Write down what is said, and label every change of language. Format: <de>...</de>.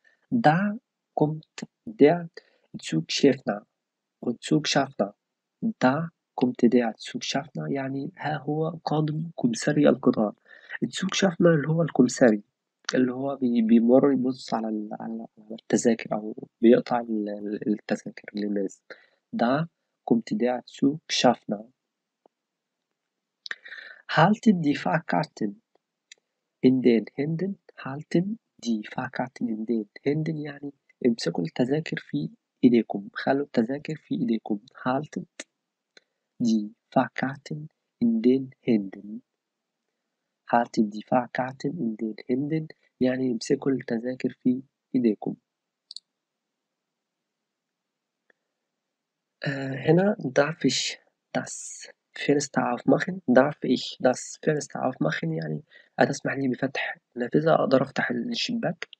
<de>Da kommt der Zugschaffner. والزوجشافner. Da kommt der Zugschaffner</de> <ar>يعني ها هو قادم كمساري القطار. الزوجشافner اللي هو الكمساري اللي هو بيمر يبص على التذاكر أو بيقطع التذاكر للناس.</ar> <de>Da kommt der Zugschaffner. Halten die Fahrkarten in den Händen. halten die Fahrkarten in den Händen</de> <ar>يعني امسكوا التذاكر في إيديكم. خلوا التذاكر في إيديكم.</ar> <de>haltet die Fahrkarten in den Händen. haltet die Fahrkarten in den Händen</de> <ar>يعني امسكوا التذاكر في إيديكم.</ar> <de>هنا darf ich das Fenster aufmachen. darf ich das Fenster aufmachen</de> <ar>يعني هتسمح لي بفتح النافذة أقدر أفتح الشباك.</ar>